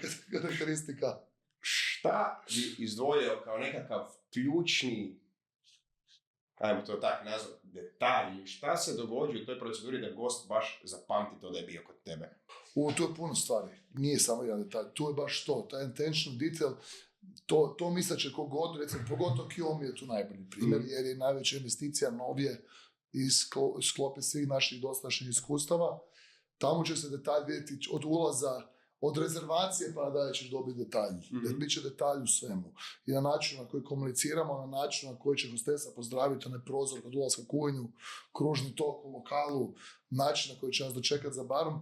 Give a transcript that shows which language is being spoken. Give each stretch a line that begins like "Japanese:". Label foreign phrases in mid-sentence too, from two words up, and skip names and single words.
Croatian: Glavna moja karakteristika. Šta bi izdvojio kao nekakav ključni, ajmo to tako nazvati, detalj, šta se događa u toj proceduri da gost baš zapamti to da je bio kod tebe? Tu je puno stvari, nije samo jedan detalj, tu je baš to, taj
English: intentional detail,
Croatian: to misleće kogod, recimo, pogotovo Kiyomi je tu najbolji primjer, jer je najveća investicija novije iz sklope svih naših dosadašnjih iskustava. Tamo će se detalj vidjeti od ulaza, od rezervacije pa da ćeš dobiti detalj. Jer bit će detalj u svemu. I na način na koji komuniciramo, na način na koji će hostesa pozdraviti onaj prozor kod ulaska u kuhinju, kružni tok u lokalu, način na koji će nas dočekati za barom.